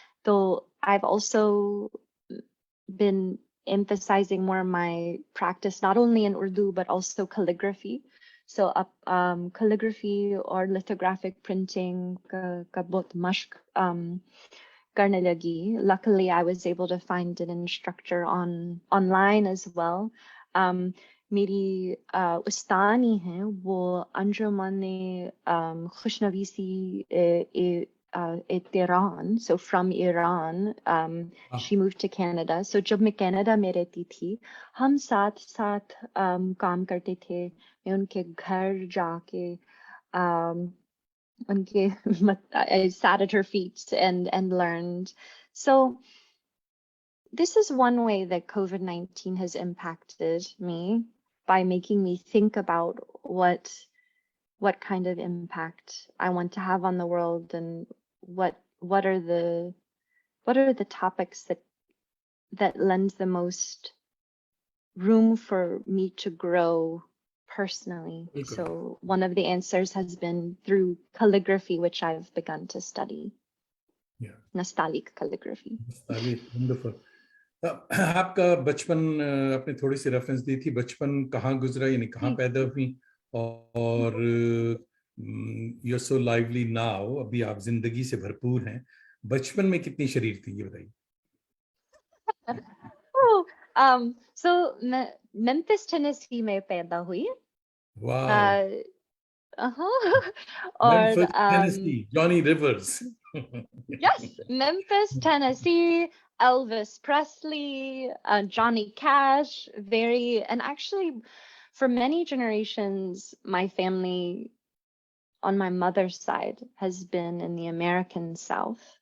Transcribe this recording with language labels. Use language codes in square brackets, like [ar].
[en] Though I've also been emphasizing more my practice not only in Urdu but also calligraphy. So calligraphy or lithographic printing [hi] ka bahut mashq karne lagi. [en] Luckily, I was able to find an instructor online as well. [hi] मेरी उस्तानी हैं वो अंजुमन खुशनवीसी Tehran, [en] so from Iran. She moved to Canada. [hi] So जब मैं Canada में रहती थी, हम साथ साथ काम करते थे. मैं उनके घर जाके [en] I sat at her feet and learned. So this is one way that COVID-19 has impacted me, by making me think about what kind of impact I want to have on the world, and what are the topics that lends the most room for me to grow personally. So one of the answers has been through calligraphy, which I've begun to study. Yeah. Nastaliq calligraphy. Nastaliq, wonderful. [hi] आपका बचपन आपने थोड़ी सी reference दी थी, बचपन कहाँ गुजरा, यानी कहाँ पैदा हुई, और [en] you're so lively now, [hi] अभी आप जिंदगी से भरपूर हैं. बचपन में कितनी शरीर थी, ये बताइए. So Memphis, Tennessee में पैदा हुई. [en] Wow. Memphis, Tennessee, Johnny Rivers. Yes, Memphis, Tennessee, Elvis Presley, Johnny Cash, and actually for many generations, my family on my mother's side has been in the American South.